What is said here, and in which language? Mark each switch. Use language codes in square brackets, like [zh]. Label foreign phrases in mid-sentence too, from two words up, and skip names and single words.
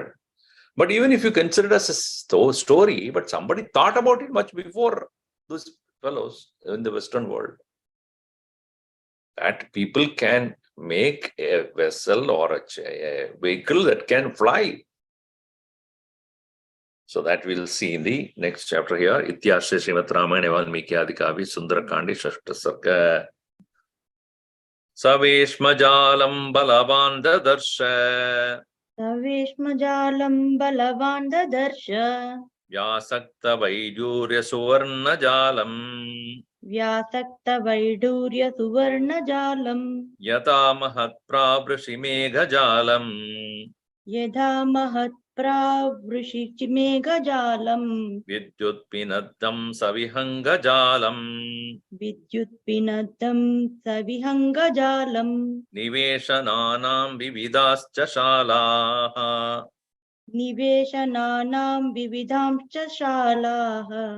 [en] But even if you consider it as a story, but somebody thought about it much before those fellows in the Western world, that people can make a vessel or a vehicle that can fly. So that we'll see in the next chapter here. [sa] इत्यस्य श्रीमद् रामायण वाल्मीकि आदिकवि सुन्दर काण्डि षष्ठ सर्ग. सवेश्मजालम् बलवान् ददर्श. सवेश्मजालम् बलवान् ददर्श. व्यासक्त वैदूर्य सुवर्ण जालम्. व्यासक्त वैदूर्य सुवर्ण जालम्. यत महत् प्रब्रशि मेघ जालम्. यथा महत् प्रावृषिमेघ जालम्. विद्युत् पिनद्धम् सविहङ्ग जालम्. विद्युत् पिनदम् सविहङ्ग जालम्. निवेशनानाम् विविधाश्च शालाः. निवेशनानाम् विविधंच शालाः.